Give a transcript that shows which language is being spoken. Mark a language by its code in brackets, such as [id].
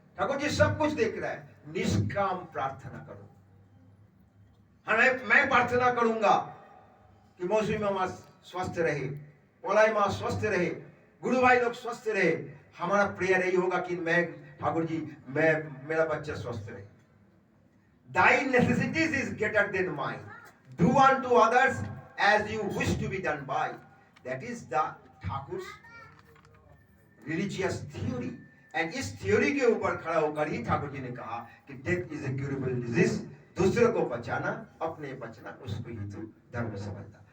[hi] ठाकुर जी सब कुछ देख रहा है। निष्काम प्रार्थना करो। मैं प्रार्थना करूंगा कि मौसमी मामा स्वस्थ रहे, पोलाई माँ स्वस्थ रहे, गुरु भाई लोग स्वस्थ रहे। हमारा प्रेयर यही होगा कि मैं ठाकुर जी मेरा बच्चा स्वस्थ रहे। [en] Thy necessities is greater than mine. Do unto others as you wish to be done by. That is the Thakur's religious theory. [hi] And इस theory के ऊपर खड़ा होकर ही ठाकुर जी ने कहा कि [en] death is a curable disease. [hi] दूसरे को बचाना, अपने बचना, उसको ही तो धर्म समझना।